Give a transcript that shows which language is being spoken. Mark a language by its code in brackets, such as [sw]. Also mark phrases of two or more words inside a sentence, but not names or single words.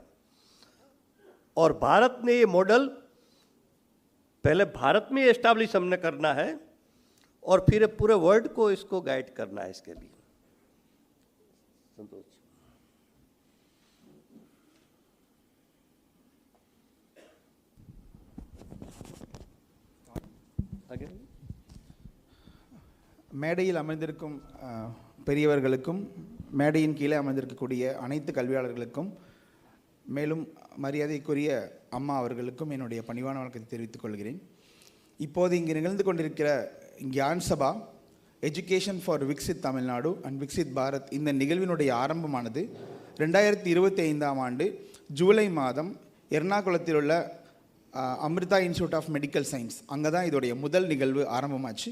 [hi] और भारत ने ये मॉडल पहले भारत में एस्टैब्लिश हमने करना है और फिर पूरे वर्ल्ड को इसको गाइड करना है। इसके लिए संतोष आगे। [ta] மேடையில் அமர்ந்திருக்கும் பெரியவர்களுக்கும் மேடையின் கீழே அமர்ந்திருக்கக்கூடிய அனைத்து கல்வியாளர்களுக்கும் மேலும் மரியாதைக்குரிய அம்மா அவர்களுக்கும் என்னுடைய பணிவான வணக்கத்தை தெரிவித்துக் கொள்கிறேன். இப்போது இங்கு நிகழ்ந்து கொண்டிருக்கிற கியான் சபா எஜுகேஷன் ஃபார் விக்சித் தமிழ்நாடு அண்ட் விக்சித் பாரத் இந்த நிகழ்வினுடைய ஆரம்பமானது 2025ஆம் ஆண்டு ஜூலை மாதம் எர்ணாகுளத்தில் உள்ள அமிர்தா இன்ஸ்டியூட் ஆஃப் மெடிக்கல் சயின்ஸ் அங்கே தான் இதோடைய முதல் நிகழ்வு ஆரம்பமாச்சு.